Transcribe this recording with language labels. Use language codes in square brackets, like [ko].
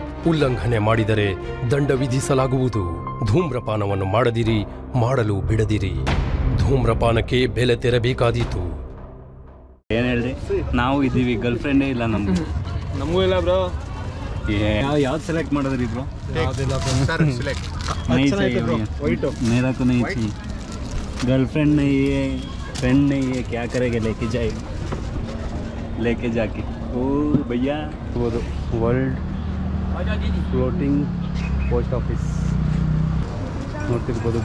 [kn] ಉಲ್ಲಂಘನೆ ಮಾಡಿದರೆ ದಂಡ ವಿಧಿಸಲಾಗುವುದು. ಧೂಮ್ರಪಾನವನ್ನು ಮಾಡದಿರಿ, ಮಾಡಲು ಬಿಡದಿರಿ. ಧೂಮ್ರಪಾನಕ್ಕೆ ಬೆಲೆ ತೆರಬೇಕಾದೀತು. ಏನು ಹೇಳಿ, ನಾವು ಇದ್ದೀವಿ, ಗರ್ಲ್ ಫ್ರೆಂಡೇ ಇಲ್ಲ ನಮಗೂ ಇಲ್ಲ ಬ್ರೋ. ಯಾವ್ದು ಸೆಲೆಕ್ಟ್ ಮಾಡಿದ್ರಿ ಬ್ರೋ? [hi] मेरा तो नहीं चाहिए, गर्लफ्रेंड नहीं है, फ्रेंड नहीं है, क्या करेंगे लेके जाएगा, लेके जाके. ओ भैया [kn] वर्ल्ड ಫ್ಲೋಟಿಂಗ್ ಪೋಸ್ಟ್ ಆಫೀಸ್ ನೋಡ್ತಿರ್ಬೋದು.